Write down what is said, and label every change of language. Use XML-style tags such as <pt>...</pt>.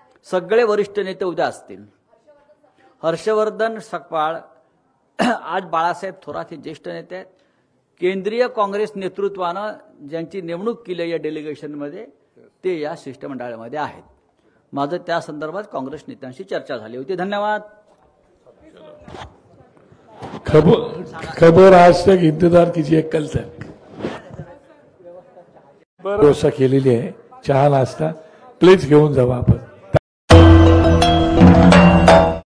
<mr>सगळे वरिष्ठ नेते उद्या असतील. हर्षवर्धन सकपाळ, आज बाळासाहेब थोरात हे ज्येष्ठ नेते आहेत. केंद्रीय काँग्रेस नेतृत्वानं ज्यांची नेमणूक केली या डेलिगेशनमध्ये ते या शिष्टमंडळामध्ये आहेत. माझं त्या संदर्भात काँग्रेस नेत्यांशी चर्चा झाली होती. धन्यवाद.</mr> <hi>खबर आज तक इंतजार कीजिए कल तक.</hi> <mr>व्यवस्था केलेली आहे. चहा नाश्ता प्लीज घेऊन जावा आपण.</mr>